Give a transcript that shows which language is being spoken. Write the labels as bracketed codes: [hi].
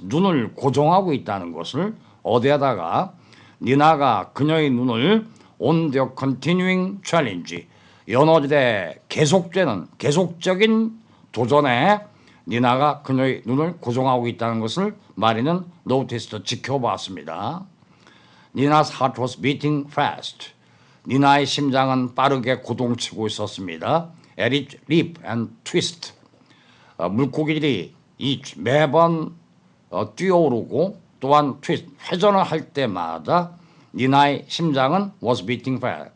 [ko] 눈을 고정하고 있다는 것을 어디에다가 니나가 그녀의 눈을 [en] on the continuing challenge. [ko] 연어들의 계속적인 도전에 니나가 그녀의 눈을 고정하고 있다는 것을 마리는 noticed 지켜봤습니다. [en] Nina's heart was beating fast. [ko] 니나의 심장은 빠르게 고동치고 있었습니다. [en] At each leap and twist. [ko] 물고기들이 매번 뛰어오르고 또한 twist, 회전을 할 때마다 니나의 심장은 [en] was beating fast.